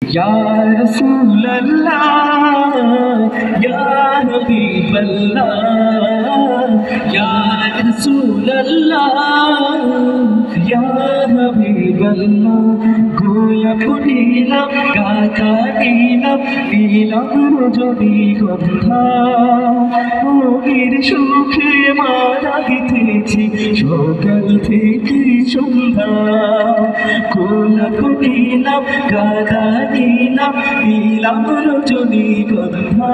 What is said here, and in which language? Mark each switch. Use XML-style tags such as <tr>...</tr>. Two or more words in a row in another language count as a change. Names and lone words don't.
<ar>يا رسول الله يا حبيب الله يا رسول الله يا حبيب الله</ar> <bn>গোলাপ নীলাম গাথা নীলাম নীলাম রজনীগন্ধা মনের সুখে মালা গেঁথেছি সকাল থেকে সন্ধ্যা গোলাপ নীলাম গাথা নীলাম নীলাম রজনীগন্ধা</bn>